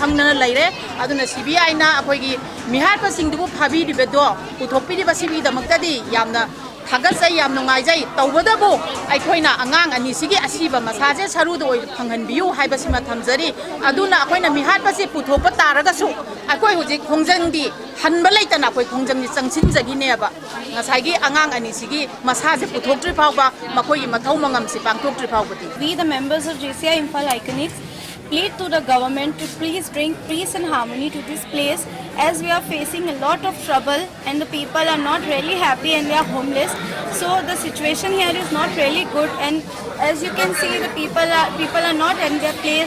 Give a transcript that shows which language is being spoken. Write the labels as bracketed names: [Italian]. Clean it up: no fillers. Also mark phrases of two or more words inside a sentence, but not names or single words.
[Manipuri] khangnana laire aduna CBI na akoigi mihar pa singdu phabi dibedo uthokpi di basibi damaktadi yamna Hagasay yam nungaijay tawbadabu aikoina angang ani sigi asiba masaje sarudo oi phanghan biu haibasima thamjari aduna akoina mihat pasi puthokpa taragasu akoi hujik khongjangdi hanba leitana akoi khongjangni changsinjagi neba ngasagi angang ani sigi masaje puthoktri phawba makoi mathau mangam si pangthoktri phawbati. [English] We the members of JCI Imphal Iconics plead to the government to please bring peace and harmony to this place, as we are facing a lot of trouble and the people are not really happy and they are homeless. So the situation here is not really good, and as you can see, the people are not in their place.